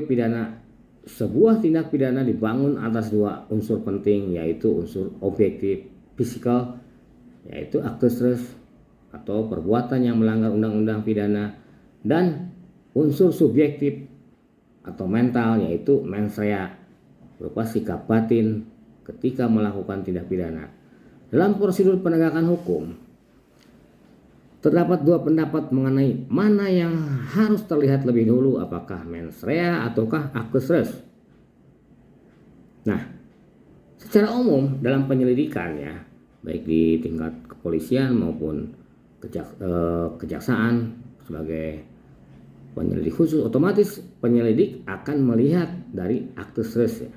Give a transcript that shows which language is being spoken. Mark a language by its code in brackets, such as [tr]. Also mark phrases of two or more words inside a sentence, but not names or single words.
[id] pidana sebuah tindak pidana dibangun atas dua unsur penting, yaitu unsur objektif fisikal yaitu [la] actus reus [id] atau perbuatan yang melanggar undang-undang pidana, dan unsur subjektif atau mental yaitu [la] mens rea [id] berupa sikap batin ketika melakukan tindak pidana. Dalam prosedur penegakan hukum terdapat dua pendapat mengenai mana yang harus terlihat lebih dulu, apakah [la] mens rea [id] ataukah [la] actus reus. [id] Nah, secara umum dalam penyelidikan ya, baik di tingkat kepolisian maupun kejaksaan sebagai penyelidik khusus, otomatis penyelidik akan melihat dari [la] actus reus [id] ya.